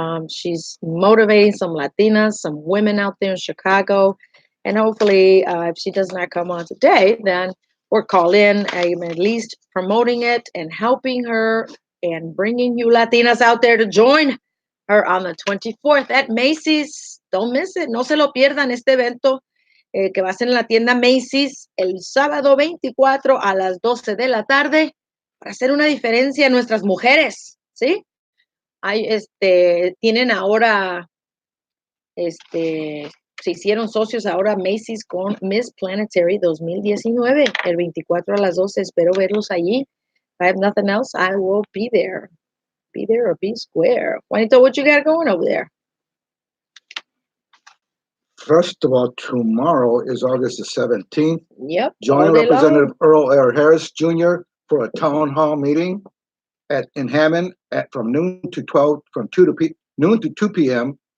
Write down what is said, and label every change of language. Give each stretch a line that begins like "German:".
English: She's motivating some Latinas, some women out there in Chicago. And hopefully, if she does not come on today, then we'll call in, at least promoting it and helping her and bringing you Latinas out there to join her on the 24th at Macy's. Don't miss it.
Spanish: No se lo pierdan este evento. Que va a ser en la tienda Macy's el sábado 24 a las 12 de la tarde para hacer una diferencia en nuestras mujeres, ¿sí? Tienen ahora, se hicieron socios ahora Macy's con Miss Planetary 2019, el 24 a las 12, espero verlos allí.
English: If I have nothing else, I will be there. Be there or be square. Juanito, what you got going over there? First of all, tomorrow is August the 17th. Yep. Join Representative Earl R. Harris Jr. for a town hall meeting in Hammond from noon to 2 p.m.